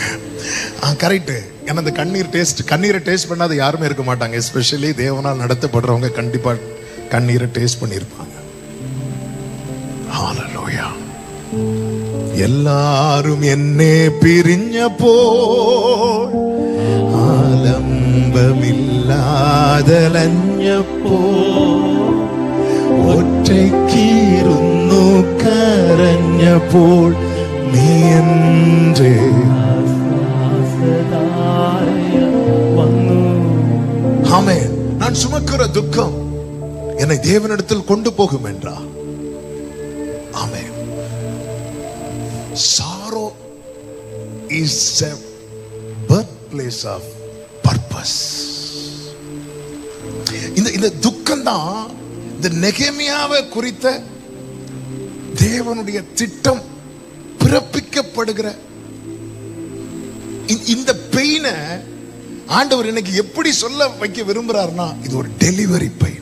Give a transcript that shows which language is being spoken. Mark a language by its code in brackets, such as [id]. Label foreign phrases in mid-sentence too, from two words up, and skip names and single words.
[ta] கரெக்ட். ஏன்னா அந்த கண்ணீரை டேஸ்ட் பண்ணாத யாருமே இருக்க மாட்டாங்க. எஸ்பெஷலி தேவனால் நடத்தப்படுறவங்க கண்டிப்பா கண்ணீரை டேஸ்ட் பண்ணியிருப்பாங்க. ஹல்லேலூயா. எல்லாரும் என்னே பிரிஞ்சப்போ [ml] ആലംബമില്ലാതലഞ്ഞപ്പോ ഒറ്റയ്ക്കിരുന്നു കരഞ്ഞപ്പോൾ നീ എൻ്റെ [ta] ஆமென். நான் சுமக்கிற துக்கம் என்னை தேவனிடத்தில் கொண்டு போகும் என்றார். ஆமென். [en] Sorrow is a birthplace of purpose. [ta] இந்த துக்கம் தான் இந்த நெகேமியாவை குறித்த தேவனுடைய திட்டம் பிறப்பிக்கப்படுகிற இந்த பெயினை ஆண்டவர் இன்னைக்கு எப்படி சொல்ல வைக்க விரும்புறாருன்னா, இது ஒரு [en] delivery pain.